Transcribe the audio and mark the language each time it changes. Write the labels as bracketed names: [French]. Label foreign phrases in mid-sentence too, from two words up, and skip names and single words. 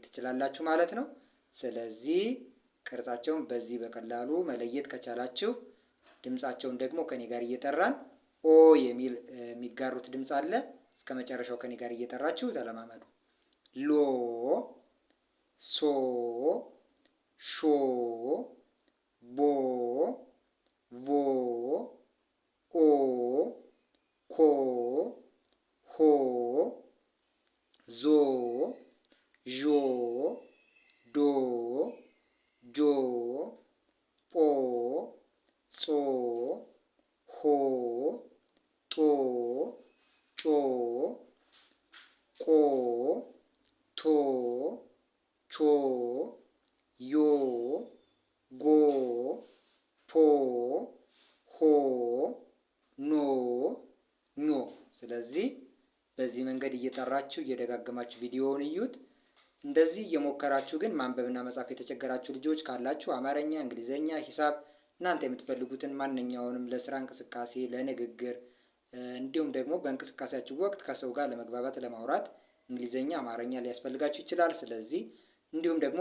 [Amharic] ትችላላችሁ ማለት ነው። ስለዚህ ቅርጻቸውን በዚህ በቀላሉ መለየት ከቻላችሁ ድምጻቸውን ደግሞ ከኔ ጋር እየጠራን ኦ የሚል የሚጋሩት ድምጽ አለ። እስከ መጨረሻው ከኔ ጋር እየጠራችሁ ተለማመዱ። ሎ፣ ሶ፣ ሾ፣ ቦ፣ ቮ፣ ኦ፣ ኮ፣ ሆ፣ ዞ፣ ዦ፣ ዶ፣ ጆ፣ ጶ፣ ጾ፣ ሆ፣ ጦ፣ ጮ፣ ቆ፣ ቶ፣ ቾ፣ ዮ፣ ጎ፣ ፖ፣ ሆ፣ ኖ፣ ኞ። ስለዚህ በዚህ መንገድ እየጠራችሁ እየደጋገማችሁ ቪዲዮውን እዩት። እንደዚህ እየሞከራችሁ ግን ማንበብና መጻፍ የተቸገራችሁ ልጆች ካላችሁ አማርኛ፣ እንግሊዘኛ፣ ሂሳብ እናንተ የምትፈልጉትን ማንኛውንም ለስራ እንቅስቃሴ፣ ለንግግር እንዲሁም ደግሞ በእንቅስቃሴያችሁ ወቅት ከሰው ጋር ለመግባባት ለማውራት እንግሊዘኛ፣ አማርኛ ሊያስፈልጋችሁ ይችላል። ስለዚህ እንዲሁም ደግሞ